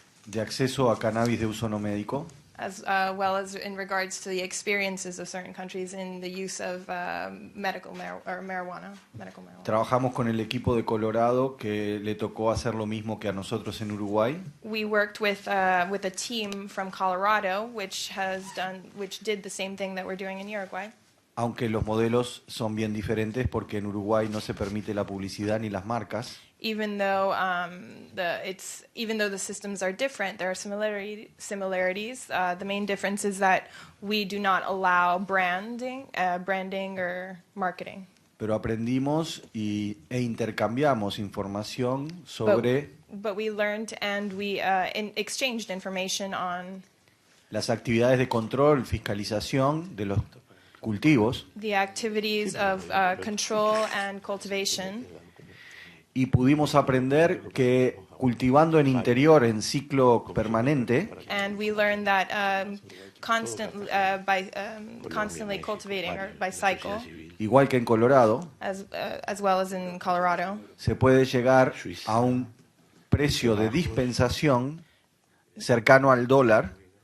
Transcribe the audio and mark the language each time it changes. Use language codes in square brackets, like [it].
[es] De acceso a cannabis de uso no médico. [en] as well as in regards to the experiences of certain countries in the use of marijuana. [es] Trabajamos con el equipo de Colorado que le tocó hacer lo mismo que a nosotros en Uruguay. [en] We worked with a team from Colorado, which did the same thing that we're doing in Uruguay. [es] Aunque los modelos son bien diferentes porque en Uruguay no se permite la publicidad ni las marcas. [en] Even though the systems are different, there are similarities. The main difference is that we do not allow branding or marketing. [es] Pero aprendimos e intercambiamos información sobre [en] But we learned and we exchanged information on [es] las actividades de control, fiscalización de los cultivos, [en] the activities of control and cultivation. [es] y pudimos aprender que cultivando en interior en ciclo permanente, [en] And we learned that constantly cultivating or by cycle, [es] igual que en Colorado, [en] as well as in Colorado, [es] se puede llegar a un precio de dispensación cercano al dólar,